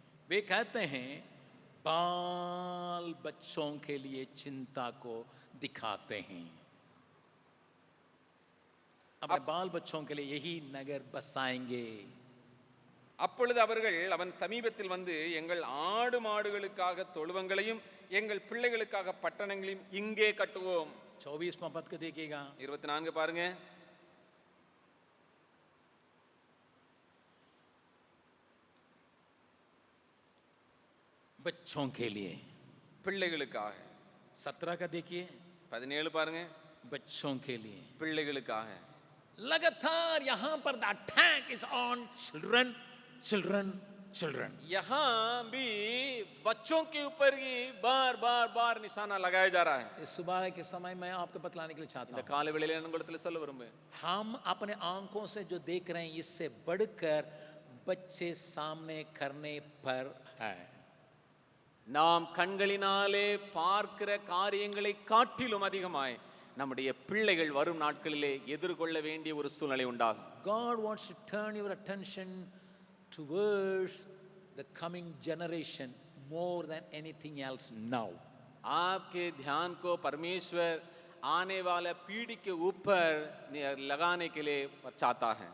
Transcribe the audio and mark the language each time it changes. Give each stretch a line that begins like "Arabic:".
Hindi: वे कहते हैं बाल बच्चों के लिए चिंता को दिखाते हैं, अपने बाल बच्चों के लिए यही नगर बसाएंगे।
Tamil: அப்பொழுது அவர்கள் அவன் சமீபத்தில் வந்து எங்கள் ஆடு மாடுகளுக்காக தொழுவங்களையும் எங்கள் பிள்ளைகளுக்காக பட்டணங்களையும் இங்கே கட்டுவோம்.
Hindi: 24वां पद को देखिएगा,
Tamil: 24 பாருங்க.
Hindi: बच्चों के लिए,
Tamil: பிள்ளைகளுக்காக.
Hindi: 17 का देखिए,
Tamil: 17 பாருங்க,
Hindi: बच्चों के लिए।
Tamil: பிள்ளைகளுக்காக.
Hindi: लगातार यहां पर
English: the attack is on children children
Hindi: children. यहाँ भी बच्चों के ऊपर ही बार बार बार निशाना लगाया जा रहा है. इस सुबह के समय मैं आपको बतलाने के लिए चाहता
Tamil: இந்த
Hindi: हूं,
Tamil: காலை வேளையில நான் உங்களுக்கு சொல்ல விரும்புகிறேன்,
Hindi: हम अपने आंखों से जो देख रहे हैं इससे बढ़कर बच्चे सामने करने पर है।
Tamil: நாம் கண்களினாலே பார்க்கிற காரியங்களை காட்டிலும் அதிகமாய் நம்முடைய பிள்ளைகள் வரும் நாட்களிலே எதிர்கொள்ள வேண்டிய ஒரு சூழ்நிலை உண்டாகும்.
English: God wants to turn your attention towards the coming generation more than anything else now.
Hindi: आपके ध्यान को परमेश्वर आने वाला पीढ़ी के ऊपर लगाने के लिए चाहता है.